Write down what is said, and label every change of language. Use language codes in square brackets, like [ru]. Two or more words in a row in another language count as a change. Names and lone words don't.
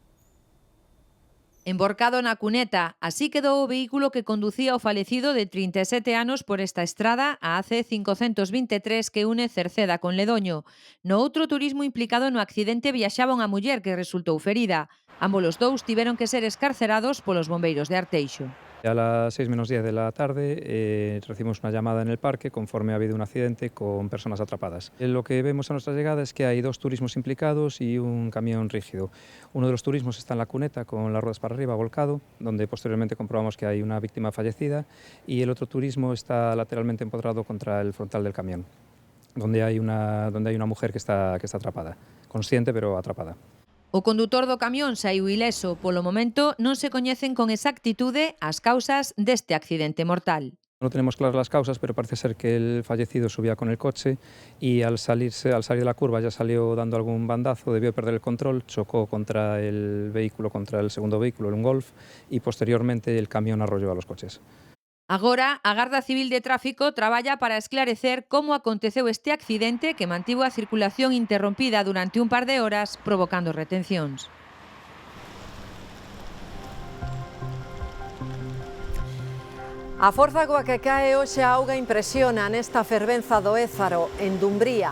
[gl] Emborcado na cuneta, así quedou o vehículo que conducía o falecido de 37 anos por esta estrada, a AC 523 que une Cerceda con Ledoño. No outro turismo implicado no accidente viaxaba unha muller que resultou ferida. Ambos os dous tiveron que ser escarcerados polos bombeiros de Arteixo. [es] A las 6:10 de la tarde recibimos una llamada en el parque conforme ha habido un accidente con personas atrapadas. Lo que vemos a nuestra llegada es que hay 2 turismos implicados y un camión rígido. Uno de los turismos está en la cuneta con las ruedas para arriba, volcado, donde posteriormente comprobamos que hay una víctima fallecida, y el otro turismo está lateralmente empotrado contra el frontal del camión, donde hay una mujer que está atrapada, consciente pero atrapada. [gl] O condutor do camión saiu ileso. Polo momento non se coñecen con exactitude as causas deste accidente mortal. [es] No tenemos claras las causas, pero parece ser que el fallecido subía con el coche y al salir de la curva ya salió dando algún bandazo, debió perder el control, chocó contra el segundo vehículo, un Golf, y posteriormente el camión arrolló a los coches. [gl] Agora, a Garda Civil de Tráfico traballa para esclarecer como aconteceu este accidente que mantivo a circulación interrompida durante un par de horas, provocando retencións. A forza coa que cae hoxe a auga impresiona nesta fervenza do Ézaro, en Dumbría.